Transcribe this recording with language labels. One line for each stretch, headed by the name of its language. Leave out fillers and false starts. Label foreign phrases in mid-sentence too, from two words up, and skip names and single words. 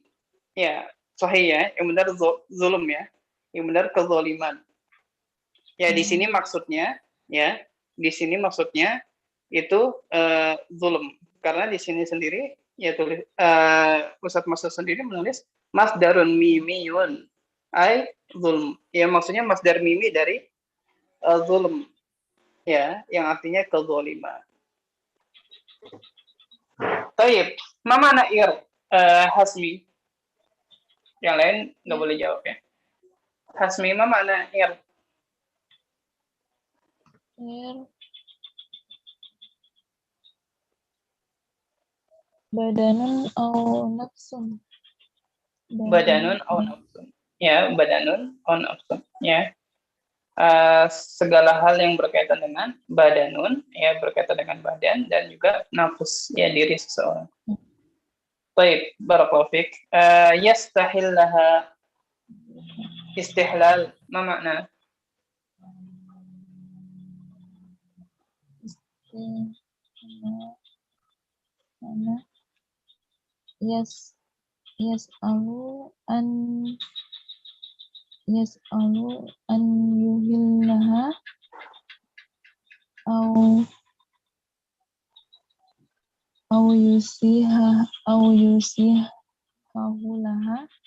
Indonesian: Ya, sahih ya. Yang benar zulm ya. Yang benar kezaliman. Ya, di sini maksudnya ya, di sini maksudnya itu zulm. Karena di sini sendiri ya tulis Ustadz Masud sendiri menulis
Arabic: مصدرٌ ميميٌّ أي ظلم.
Indonesian: Ya, maksudnya
Arabic: مصدر ميمي
Indonesian: dari zulm. Ya, yang artinya kezaliman.
Arabic: طيب، ما معنى Hasmi?
Indonesian: Yang lain nggak boleh jawab ya.
Arabic: Hasmi، ما معنى بدنٌ أو نفسٌ. بدنٌ أو نفسٌ. Ya، بدنٌ أو نفسٌ.
Indonesian: Ya. Segala hal yang berkaitan dengan badanun, ya berkaitan dengan badan dan juga nafs, ya diri seseorang.
Arabic: Baik، بارك الله فيك. يستحل لها استحلال، ما معنى? يسأل أن يحلها أو يصححها لها